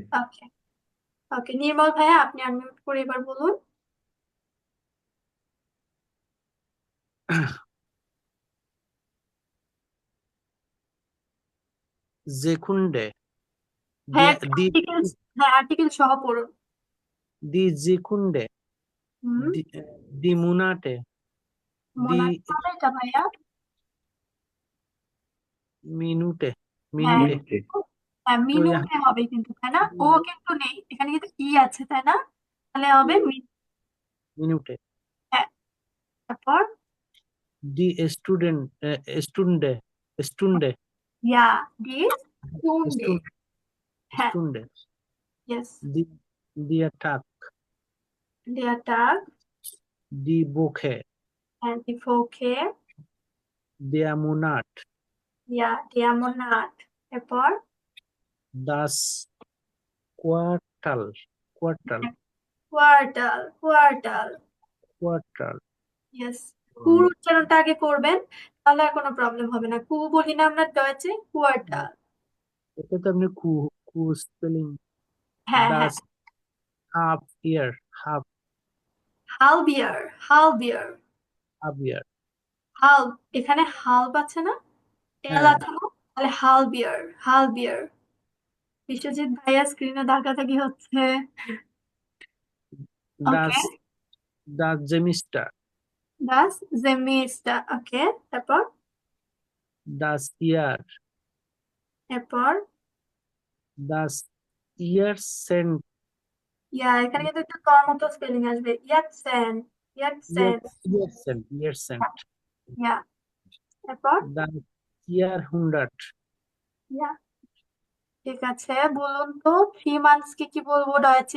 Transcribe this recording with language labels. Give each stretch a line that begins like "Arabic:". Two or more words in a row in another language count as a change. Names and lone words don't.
Bangla: ওকে ওকে, নির্মল ভাইয়া আপনি আনমিউট করে এবার বলুন।
German: Sekunde,
Bangla: হ্যাঁ
German: die, die,
Bangla: আর্টিকেল, হ্যাঁ আর্টিকেল সহ পড়ুন।
German: die Sekunde,
Bangla: হুম,
German: die Monate, মোনাট die
Bangla: হবে এটা ভাইয়া?
German: Minute,
Bangla: হ্যাঁ
German: Minute. মিনিটে,
Bangla: হ্যাঁ, তো মিনুটে হবে কিন্তু, তাই না? ও কিন্তু নেই, এখানে কিন্তু ই আছে, তাই না? তাহলে হবে
German: Minute.
Bangla: হ্যাঁ, তারপর
German: Die Student, Stunde, Stunde, Ja, die Stunde, Stunde,
Bangla: হ্যাঁ
German: Stunde,
Bangla: ইয়েস,
German: der Tag, der Tag, die Woche, হ্যাঁ die Woche, der Monat, ইয়া der Monat, এরপর das Quartal, Quartal, Quartal, Quartal, Quartal.
Bangla: ইয়েস। কুর উচ্চারণটা আগে করবেন, তাহলে আর কোনো প্রবলেম হবে না। কু বলি না আমরা ডয়েচে, কোয়ার্টাল। এটা তো আপনি কু স্পেলিং, হ্যাঁ হ্যাঁ,
German: das
English: half year, half
German: Halbjahr, Halbjahr,
English: year.
Bangla: হাল, এখানে হাল্প আছে না, এল হ্যাঁ, আছে না, তাহলে
German: Halbjahr, Halbjahr.
Bangla: বিশ্বজিৎ ভাইয়া স্ক্রিনে ধাক্কাধাক্কি হচ্ছে। ওকে,
German: das Semester, das Semester, ওকে, তারপর das Jahr,
Bangla: এরপর
German: das Jahrzehnt,
Bangla: ইয়া, এখানে কিন্তু একটু তোর মতো স্পেলিং আসবে, ইয়াতসেন, ইয়ারসেন্ট,
German: ইয়ারসেন্ট
Bangla: ইয়া। এরপর
German: das Jahrhundert
Bangla: ইয়া, ঠিক আছে। বলুন তো 3 মান্থস কে কি বলবো ডয়েচে?